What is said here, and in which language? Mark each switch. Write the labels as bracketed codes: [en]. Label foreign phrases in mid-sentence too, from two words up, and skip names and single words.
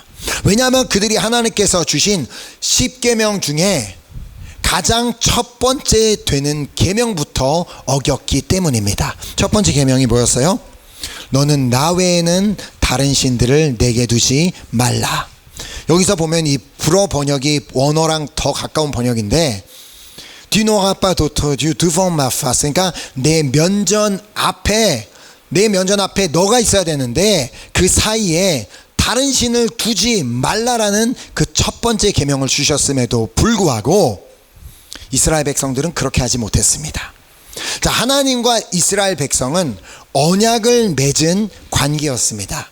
[ko] 왜냐하면 그들이 하나님께서 주신 10계명 중에 가장 첫 번째 되는 계명부터 어겼기 때문입니다. 첫 번째 계명이 뭐였어요? 너는 나 외에는 다른 신들을 내게 두지 말라. 여기서 보면 이 불어 번역이 원어랑 더 가까운 번역인데, [fr] Tu n'auras pas d'autre Dieu devant ma face. [ko] 그러니까 내 면전 앞에 너가 있어야 되는데 그 사이에 다른 신을 두지 말라라는 그 첫 번째 계명을 주셨음에도 불구하고 이스라엘 백성들은 그렇게 하지 못했습니다. 자, 하나님과 이스라엘 백성은 언약을 맺은 관계였습니다.